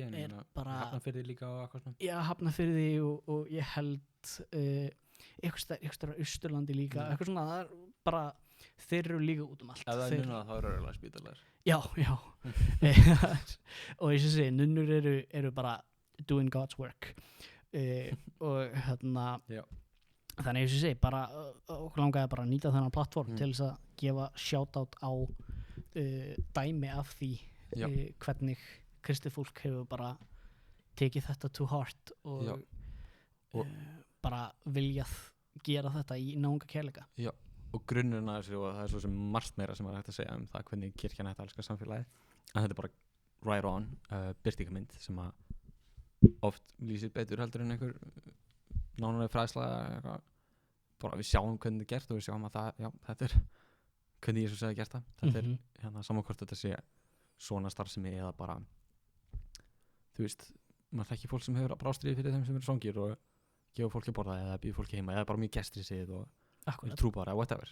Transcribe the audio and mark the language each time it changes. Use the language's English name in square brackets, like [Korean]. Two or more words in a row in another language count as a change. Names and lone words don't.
[Icelandic] er bara Hafnarfirði líka og eitthvað svona. Já, Hafnarfirði og ég held eitthvað starf á Austurlandi líka, eitthvað svona, það er bara þeir eru líka út um allt. Ef það er núna þá eru örugglega spítalar. Já. Og ég segi, nunnur eru bara [English] doing God's work [Icelandic] og þannig ég segi bara okkur langaði bara að nýta þennan plattform til þess að gefa shoutout á dæmi af því hvernig kristið fólk hefur bara tekið þetta [English] to heart [Icelandic] og bara viljað gera þetta í náunga kærleika. Já, og grunnurinn að þessu, og það er svo sem margt meira sem er hægt að segja það hvernig kirkjan ætti að elska samfélagið, en þetta er bara [English] right on [Icelandic] birtingarmynd sem að oft lýsir betur heldur en einhver nánari fræðsla eitthvað. Bara við sjáum hvernig þetta er gert og við sjáum að þetta er hvernig Jesús hefði gert það. Þetta er saman hvort þetta sé svona starfsemi eða bara, þú veist, maður þekkir fólk sem hefur brástríði fyrir þeim sem eru svangir og gefa fólki að borða eða býða fólki heima eða bara mjög gestrisið og trúbara eða whatever.